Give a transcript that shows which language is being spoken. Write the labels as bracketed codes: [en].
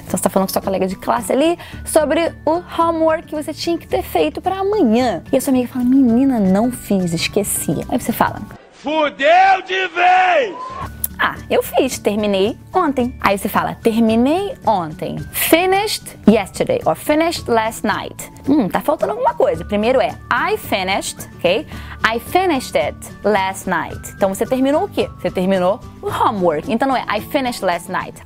[pt] Então você está falando com sua colega de classe ali sobre o homework que você tinha que ter feito para amanhã. E a sua amiga fala, menina, não fiz, esqueci. Aí você fala, Fudeu de vez! Ah, eu fiz, terminei ontem. Aí você fala, terminei ontem. [en] Finished yesterday, or finished last night. [pt] Tá faltando alguma coisa. Primeiro é [en] I finished, [pt] ok? [en] I finished it last night. [pt] Então você terminou o quê? Você terminou o homework. Então não é [en] I finished last night.